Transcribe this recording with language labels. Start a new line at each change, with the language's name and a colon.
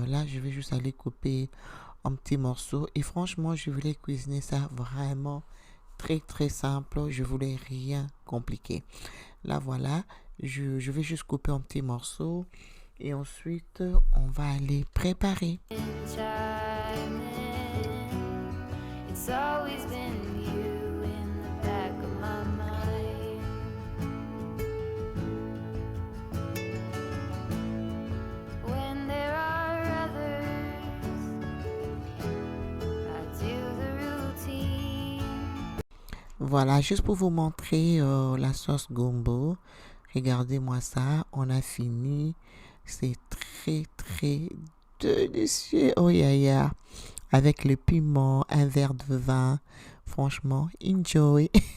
French: Là, je vais juste aller couper en petits morceaux. Et franchement, je voulais cuisiner ça vraiment très très simple. Je voulais rien compliqué. Là, voilà, je vais juste couper en petits morceaux. Et ensuite, on va aller préparer.
English: It's always been you in the back of my mind. When there are others, I do the routine.
French: Voilà, juste pour vous montrer la sauce gumbo. Regardez-moi ça, on a fini. C'est très très délicieux.
English: Oh yeah, yeah.
French: Avec le piment, un verre de vin. Franchement, enjoy.